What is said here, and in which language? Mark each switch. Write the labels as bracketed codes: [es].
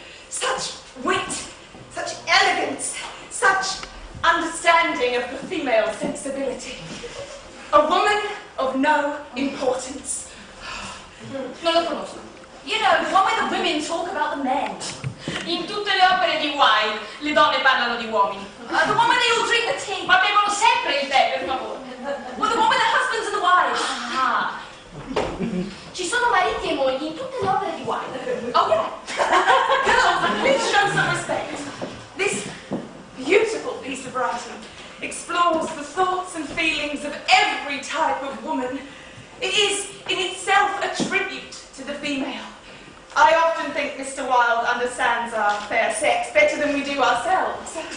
[en] Such wit, such elegance, such understanding of the female sensibility. A woman of no importance. [it] Non lo conosco. [en] You know, the one where the women talk about the men. [it] In tutte le opere di Wilde, le donne parlano di uomini. [en] The one where they all drink the tea. [it] Ma bevono sempre il tè, per favore. [en] Well, the one with the husbands and the wives. Ah. [it] Ci sono mariti e mogli in tutte le opere di Wilde. [en] Oh, yeah. Girls, please show some respect. This beautiful piece of writing explores the thoughts and feelings of every type of woman. It is, in itself, a tribute to the female. I often think Mr. Wilde understands our fair sex better than we do ourselves.